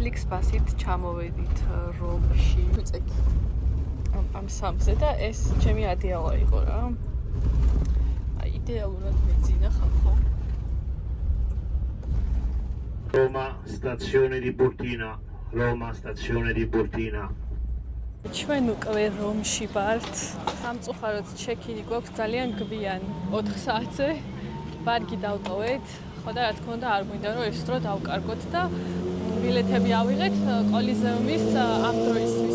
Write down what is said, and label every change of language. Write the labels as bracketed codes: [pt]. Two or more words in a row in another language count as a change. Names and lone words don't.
[ka] ბასით ჩამოვედით რომში. ვიწექი ამ სამზე და ეს ჩემი ადიალა იყო რა. Idealურად მეძინა ხალხო. [it] Roma, stazione di Burtina. Roma, stazione di Burtina. [ka] ჩვენ უკვე რომში ვართ. სამწუხაროდ ჩეკინი გვაქვს ძალიან გვიან 4 საათზე. ბარგი დავტოვეთ. ხო და რა თქმა უნდა არ გვინდა რომ ეს დრო დავკარგოთ და ბილეთები ავიღეთ კოლიზეუმის ამ დროისთვის.